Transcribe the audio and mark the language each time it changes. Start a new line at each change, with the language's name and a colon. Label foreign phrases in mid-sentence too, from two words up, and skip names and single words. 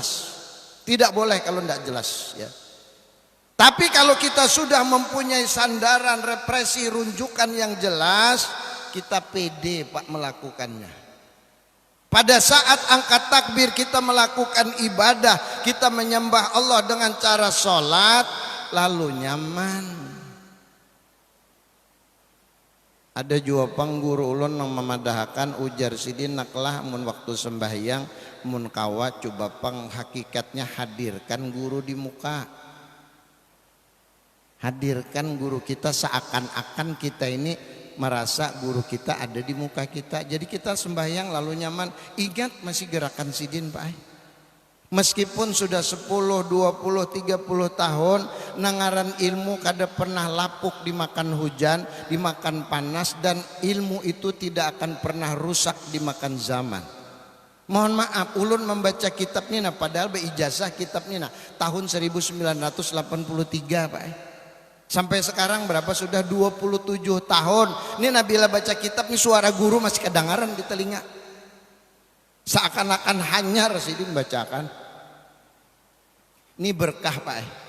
Indonesian: Tidak boleh kalau tidak jelas ya. Tapi kalau kita sudah mempunyai sandaran, referensi, rujukan yang jelas, kita pede Pak melakukannya. Pada saat angkat takbir kita melakukan ibadah, kita menyembah Allah dengan cara sholat, lalu nyaman.
Banjar: Ada juga pengguru ulun yang memadahkan ujar Sidin naklah mun waktu sembahyang mun kawa coba pang hakikatnya hadirkan guru di muka.
Indonesian: Hadirkan guru kita seakan-akan kita ini merasa guru kita ada di muka kita. Jadi kita sembahyang lalu nyaman, ingat masih gerakan sidin Pak. Meskipun sudah 10, 20, 30 tahun nangaran ilmu kada pernah lapuk dimakan hujan, dimakan panas, dan ilmu itu tidak akan pernah rusak dimakan zaman. Mohon maaf, ulun membaca kitab ni padahal beijazah kitab ni tahun 1983 Pak. Sampai sekarang berapa sudah 27 tahun. Ini nabila baca kitab ni suara guru masih kedengaran di telinga.
Banjar: Seakan-akan hanyar sidin bacakan.
Indonesian: Ini berkah Pak.